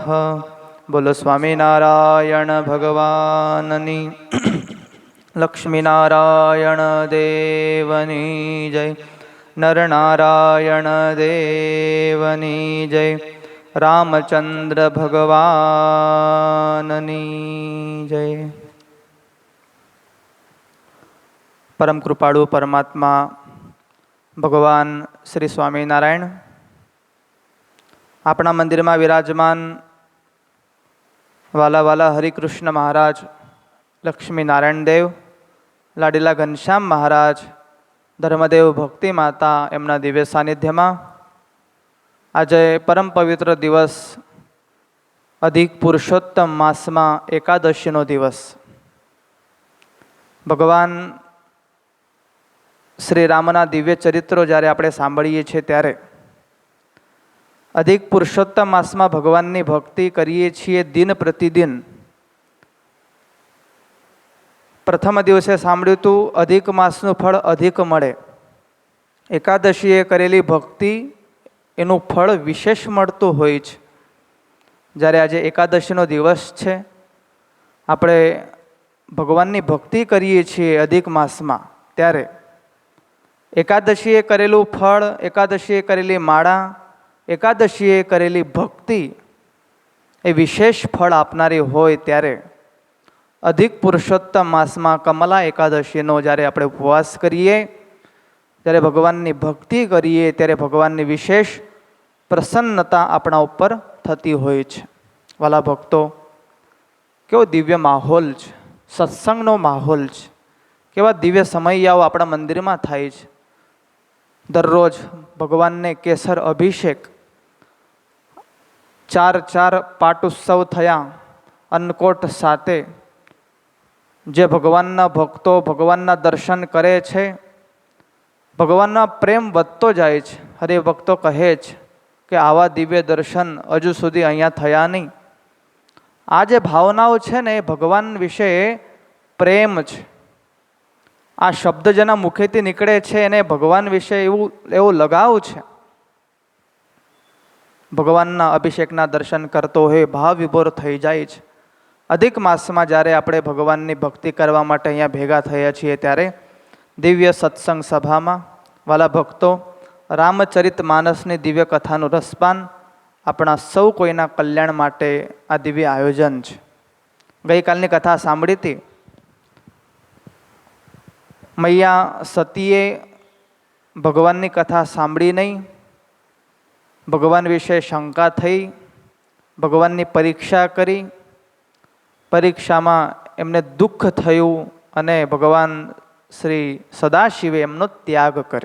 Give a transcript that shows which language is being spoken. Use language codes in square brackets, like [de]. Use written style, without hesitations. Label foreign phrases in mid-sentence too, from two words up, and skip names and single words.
[gu] બોલો સ્વામીનારાયણ ભગવાનની લક્ષ્મીનારાયણ દેવની જય। નરનારાયણ દેવની જય। રામચંદ્ર ભગવાનની જય। પરમ કૃપાળુ પરમાત્મા ભગવાન શ્રી સ્વામીનારાયણ આપણા મંદિરમાં વિરાજમાન વાલા વાલા હરિકૃષ્ણ મહારાજ, લક્ષ્મી નારાયણ દેવ, લાડીલા ઘનશ્યામ મહારાજ, ધર્મદેવ ભક્તિ માતા એમના દિવ્ય સાનિધ્યમાં આજ પરમ પવિત્ર દિવસ અધિક પુરુષોત્તમ માસમાં એકાદશીનો દિવસ ભગવાન શ્રી રામના દિવ્ય ચરિત્રો જ્યારે આપણે સાંભળીએ છીએ ત્યારે અધિક પુરુષોત્તમ માસમાં ભગવાનની ભક્તિ કરીએ છીએ। દિન પ્રતિદિન પ્રથમ દિવસે સાંભળ્યું તું અધિક માસનું ફળ અધિક મળે। એકાદશીએ કરેલી ભક્તિ એનું ફળ વિશેષ મળતું હોય છે। જ્યારે આજ એકાદશીનો દિવસ છે, આપણે ભગવાનની ભક્તિ કરીએ છીએ અધિક માસમાં, ત્યારે એકાદશીએ કરેલું ફળ, એકાદશીએ કરેલી માળા, એકાદશીએ કરેલી ભક્તિ એ વિશેષ ફળ આપનારી હોય ત્યારે અધિક પુરુષોત્તમ માસમાં કમલા એકાદશીનો જ્યારે આપણે ઉપવાસ કરીએ, ત્યારે ભગવાનની ભક્તિ કરીએ, ત્યારે ભગવાનની વિશેષ પ્રસન્નતા આપણા ઉપર થતી હોય છે। વાલા ભક્તો, કેવો દિવ્ય માહોલ છે, સત્સંગનો માહોલ છે, કેવા દિવ્ય સમૈયાઓ આપણા મંદિરમાં થાય છે। દરરોજ ભગવાનને કેસર અભિષેક, 4 પાટ ઉત્સવ થયા અન્નકૂટ સાથે જે ભગવાનના ભક્તો ભગવાનના દર્શન કરે છે, ભગવાનના પ્રેમ વધતો જાય છે। હરે ભક્તો કહે છે કે આવા દિવ્ય દર્શન હજુ સુધી અહીંયા થયા નહીં। આ જે ભાવનાઓ છે ને ભગવાન વિશે પ્રેમ છે। આ શબ્દ જેના મુખેથી નીકળે છે એને ભગવાન વિશે એવો લગાવ છે। ભગવાનના અભિષેકના દર્શન કરતો હોય ભાવ વિભોર થઈ જાય છે। અધિક માસમાં જ્યારે આપણે ભગવાનની ભક્તિ કરવા માટે અહીંયા ભેગા થયા છીએ ત્યારે દિવ્ય સત્સંગ સભામાં વાલા ભક્તો રામચરિત માનસની દિવ્ય કથાનું રસપાન આપણા સૌ કોઈના કલ્યાણ માટે આ દિવ્ય આયોજન છે। ગઈ કાલની કથા સાંભળી હતી। મૈયા સતીએ ભગવાનની કથા સાંભળી નહીં, ભગવાન વિશે શંકા થઈ, ભગવાનની પરીક્ષા કરી, પરીક્ષામાં એમને દુખ થયું અને ભગવાન શ્રી સદાશિવે એમનો ત્યાગ કર્યો।